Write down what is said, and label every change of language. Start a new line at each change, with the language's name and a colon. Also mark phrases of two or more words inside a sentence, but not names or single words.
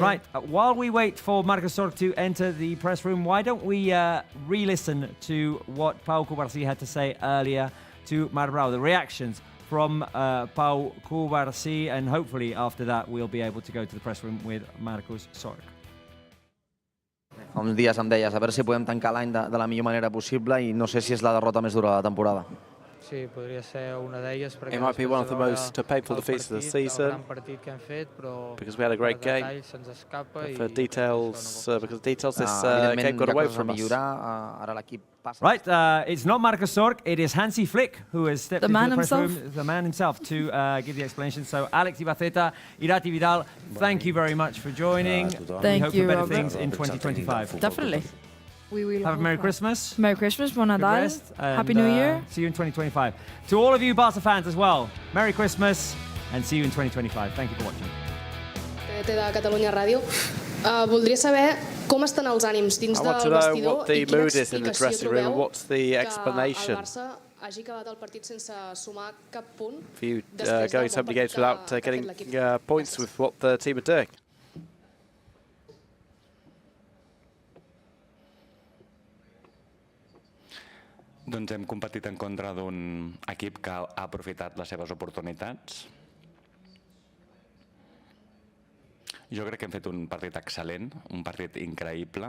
English: Right, while we wait for Marcus Sorg to enter the press room, why don't we re-listen to what Pau Cubarsí had to say earlier to Mar Brau, the reactions from Pau Cubarsí, and hopefully after that we'll be able to go to the press room with Marcus Sorg.
Catalan: Fa uns dies em deies, a veure si podem tancar l'any de la millor manera possible i no sé si és la derrota més dura de la temporada. Sí, podria ser una d'elles perquè
English: It might be one of the most painful defeats of the season because we had a great game. For details, because of details, this game got away from us. Right, it's not Marcus Sorg, it is Hansi Flick who has stepped into the press room, the man himself, to give the explanation. So Alex Ibaceta, Irati Vidal, thank you very much for joining. Thank we hope you, for better Robert. things in 2025. Definitely. We will have a Merry Christmas. Merry Christmas, Bon Good
Catalan: Nadal.
English: rest, and, Happy New Year. See you in 2025. To all of you Barça fans as well, Merry Christmas and see you in 2025. Thank you for watching.
Catalan: de Catalunya Ràdio. Voldria saber com estan els ànims dins del vestidor i quina explicació trobeu que el Barça hagi acabat el partit sense sumar cap punt després del bon partit que ha fet l'equip.
English: Points with what the team are doing.
Catalan: Doncs hem competit en contra d'un equip que ha aprofitat les seves oportunitats. Jo crec que hem fet un partit excel·lent, un partit increïble.